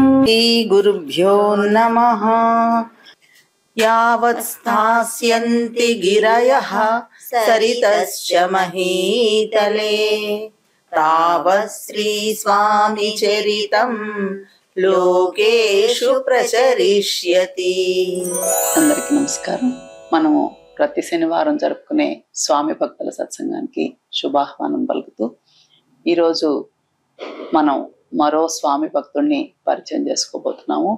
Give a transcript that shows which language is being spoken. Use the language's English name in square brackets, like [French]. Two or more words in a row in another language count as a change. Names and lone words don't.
[Sanskrit] गुरुभ्यो नमः। यावत् स्थास्यन्ति गिरयः सरितश्च महीतले तावत् श्रीस्वामिचरितं లోకేషు ప్రచరిష్యతి. [Telugu] అందరికీ నమస్కారం. మనము ప్రతి శనివారం జరుపుకునే స్వామి భక్తుల సత్సంగానికి శుభాహ్వానం పలుకుతూ ఈరోజు మనం మరో స్వామి భక్తుడిని పరిచయం చేసుకోబోతున్నాము.